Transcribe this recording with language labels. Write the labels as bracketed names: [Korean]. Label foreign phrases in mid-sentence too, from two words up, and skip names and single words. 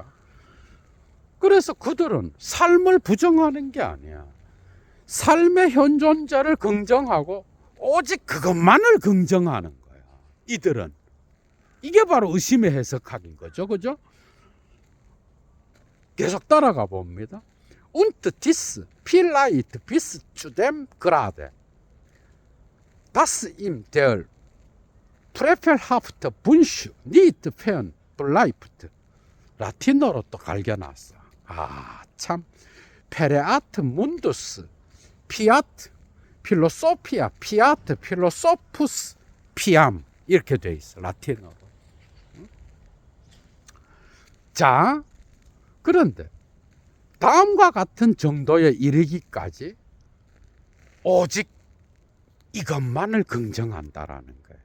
[Korean] 그래서 그들은 삶을 부정하는 게 아니야. 삶의 현존자를 긍정하고 오직 그것만을 긍정하는 거야. 이들은. 이게 바로 의심의 해석학인 거죠. 그죠? 계속 따라가 봅니다. [German] Und dies vielleicht bis zu dem Grade, dass ihm der frevelhafte Wunsch nicht fern bleibt. [Korean] 라틴어로 또 갈겨놨어. 참. [Latin] pereat mundus fiat philosophia fiat philosophus fiam, [Korean] 이렇게 돼 있어, 라틴어로. 자, 그런데 다음과 같은 정도에 이르기까지 오직 이것만을 긍정한다라는 거예요.